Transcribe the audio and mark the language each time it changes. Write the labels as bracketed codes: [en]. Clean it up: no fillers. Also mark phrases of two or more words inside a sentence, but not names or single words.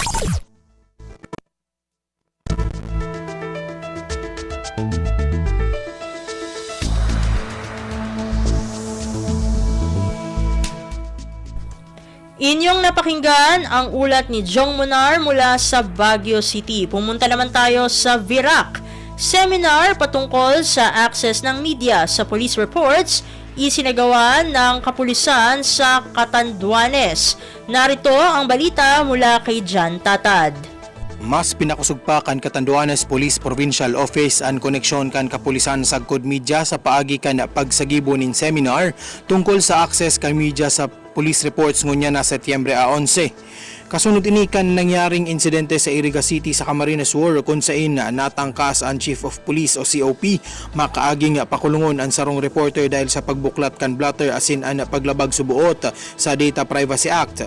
[tl] Inyong napakinggan ang ulat ni Jong Munar mula sa Baguio City. Pumunta naman tayo sa Virac. Seminar patungkol sa access ng media sa [en] police reports [tl] isinagawa ng kapulisan sa Catanduanes. Narito ang balita mula kay Jan Tatad. [bik] Mas pinakusugpa kan Catanduanes Police Provincial Office ang koneksyon kan kapulisan sa Sagkod Media sa paagi kan pagsagibo nin seminar tungkol sa access kan media sa [en] police reports [bik] ngunya na Setyembre 11. Kasunod ini kan nangyaring insidente sa Iriga City sa Camarines Sur kung saan natangkas ang [en] Chief of Police [bik] o COP makaaging pakulungon ang sarong reporter dahil sa pagbuklat kan blotter asin ang paglabag subuot sa Data Privacy Act.